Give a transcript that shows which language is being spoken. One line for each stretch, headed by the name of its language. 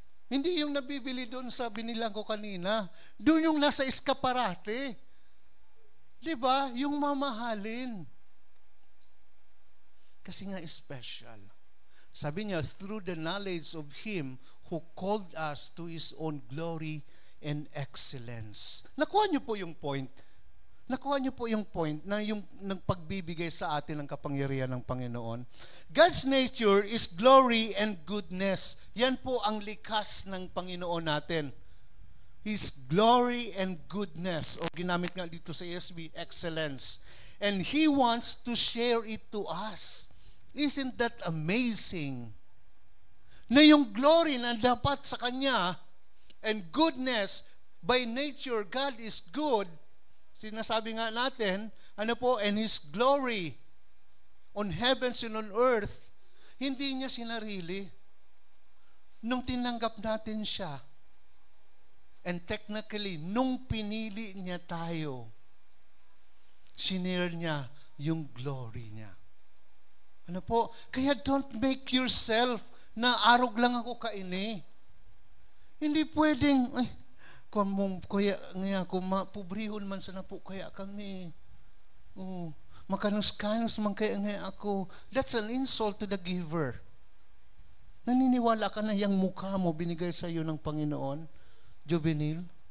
Filipino: Hindi yung nabibili doon sa binilang ko kanina. Doon yung nasa eskaparate. Diba? Yung mamahalin. Kasi nga special.
English: Sabi niya, through the knowledge of Him who called us to His own glory and excellence.
Filipino: Nakuha niyo po yung point. Nakuha niyo po yung point na yung nagpagbibigay sa atin ng kapangyarihan ng Panginoon.
English: God's nature is glory and goodness.
Filipino: Yan po ang likas ng Panginoon natin.
English: His glory and goodness,
Filipino: o ginamit nga dito sa
English: ESV, excellence. And He wants to share it to us. Isn't that amazing? Na yung glory
Filipino: na dapat sa Kanya
English: and goodness, by nature, God is good.
Filipino: Sinasabi nga natin, ano po,
English: and His glory on heavens and on earth,
Filipino: hindi niya sinarili. Nung tinanggap natin siya, and technically, nung pinili niya tayo, sinare niya yung glory niya. Ano po?
Bikol: Kaya
English: don't make yourself
Bikol: na arog lang ako kaini.
Filipino: Hindi pwedeng,
Bikol: ay, kaya nga kung mapubrihon man sana po kaya kami. Oh, makanos-kanos man kaya nga ako.
English: That's an insult to the giver.
Filipino: Naniniwala ka na yung mukha mo binigay sa iyo ng Panginoon, Juvenil?